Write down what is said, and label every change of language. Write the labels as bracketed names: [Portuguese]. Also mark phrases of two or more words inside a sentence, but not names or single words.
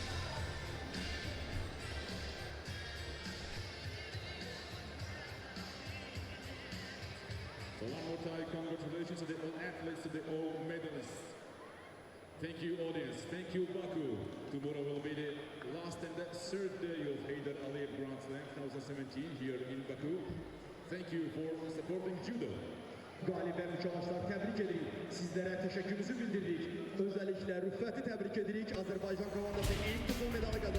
[English] So one more time, congratulations to the all athletes, to the all medalists. Thank you, audience. Thank you, Baku. Tomorrow will be the last and the third day of Heydar Aliyev Grand Slam 2017 here in Baku. Thank you for supporting Judo. [Azerbaijani] Qalib və mükafatlar təbrik edirik. Sizlərə təşəkkürümüzü bildiririk. Özəlliklə Rüffəti təbrik edirik. Azərbaycan komandası ilk qızıl medal